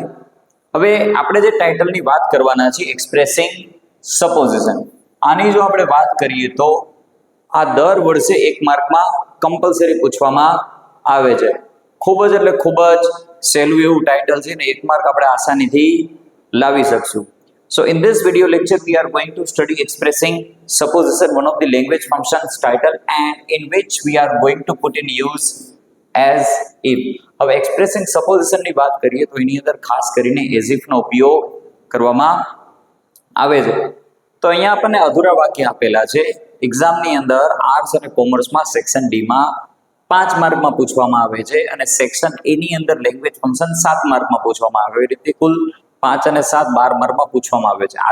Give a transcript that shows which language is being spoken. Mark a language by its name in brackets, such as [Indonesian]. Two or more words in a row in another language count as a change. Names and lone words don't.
[Gujarati] હવે આપણે જે ટાઇટલની વાત કરવાના છીએ [English] expressing supposition, [Gujarati] આની જો આપણે વાત કરીએ તો આ દર વર્ષે 1 માર્કમાં કમ્પલસરી પૂછવામાં આવે છે. ખૂબ જ એટલે ખૂબ જ સહેલું એવું ટાઇટલ છે ને 1 માર્ક આપણે આસાનીથી લાવી શકશું. [English] So in this video lecture we are going to study expressing supposition, one of the language functions title, and in which we are going to put in use as if. [Gujarati] હવે [English] expressing supposition [Gujarati] ની વાત કરીએ તો એની અંદર ખાસ કરીને [English] as if [Gujarati] નો ઉપયોગ કરવામાં આવે છે. તો અહીંયા આપણને અધૂરા વાક્ય આપેલા છે. એક્ઝામની અંદર આર્ટ્સ અને કોમર્સમાં [English] section D [Gujarati] માં 5 માર્કમાં પૂછવામાં આવે છે અને [English] section A [Gujarati] ની અંદર [English] language function [Gujarati] 7 માર્કમાં પૂછવામાં આવે. એ રીતે કુલ 5 અને 7 12 માર્કમાં પૂછવામાં આવે છે.